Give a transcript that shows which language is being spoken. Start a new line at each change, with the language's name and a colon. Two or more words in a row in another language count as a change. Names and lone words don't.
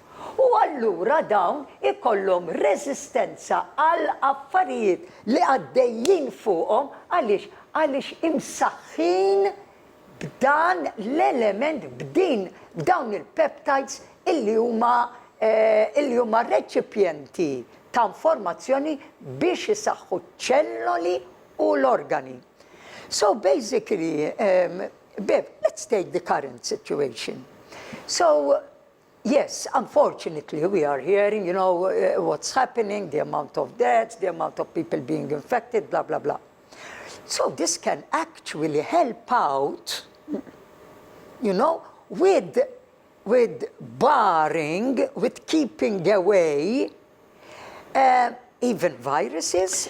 Maltese: U allura dawn ikollhom reżistenza għal affarijiet li għaddejjin fuqhom għaliex imsaħħin b'dan l-element b'dawn il-peptides illi huma reċipjenti ta' informazzjoni biex isaħħu ċelloli u l-organi.
English: So basically, Bev, let's take the current situation. So yes, unfortunately, we are hearing, what's happening, the amount of deaths, the amount of people being infected, blah, blah, blah. So this can actually help out, with barring, with keeping away even viruses.